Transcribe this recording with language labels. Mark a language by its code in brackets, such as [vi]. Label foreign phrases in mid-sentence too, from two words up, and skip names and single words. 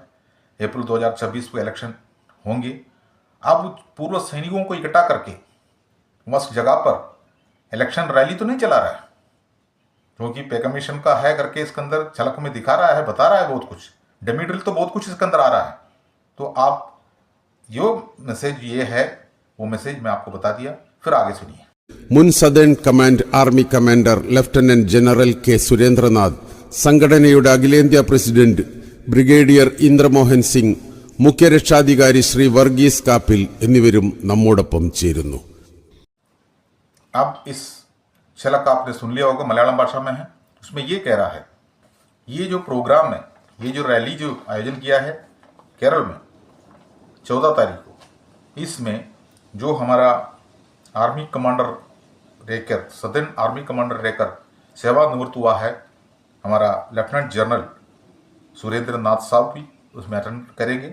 [hi] अप्रैल 2026 को इलेक्शन होंगे. अब पूर्व सैनिकों को इकट्ठा करके उस जगह पर इलेक्शन रैली तो नहीं चला रहा है, क्योंकि [en] pay commission [hi] का है करके इसके अंदर झलक में दिखा रहा है, बता रहा है बहुत कुछ, डेमी ड्रिल तो बहुत कुछ इसके अंदर आ रहा है. तो आप जो मैसेज ये है वो मैसेज मैं आपको बता दिया, फिर आगे सुनिए. [ml] മുൻ [en] Southern Command Army Commander Lieutenant General [ml] K. സുരേന്ദ്രനാഥ്, സംഘടനയുടെ അഖിലേന്ത്യാ പ്രസിഡന്റ് ബ്രിഗേഡിയർ ഇന്ദ്രമോഹൻ സിംഗ്, മുഖ്യരക്ഷാധികാരി ശ്രീ വർഗീസ് കാപ്പിൽ എന്നിവരും നമ്മോടൊപ്പം ചേരുന്നു. [hi] अब इस झलक आपने सुन लिया होगा, मलयालम भाषा में है. उसमें ये कह रहा है, ये जो प्रोग्राम है, ये जो रैली जो आयोजन किया है केरल में 14 तारीख को, इसमें जो हमारा [en] army commander [hi] रहकर [en] Southern Army Commander [hi] रहकर सेवानिवृत्त हुआ है हमारा [en] Lieutenant General [hi] सुरेंद्र नाथ साहब भी उसमें अटेंड करेंगे.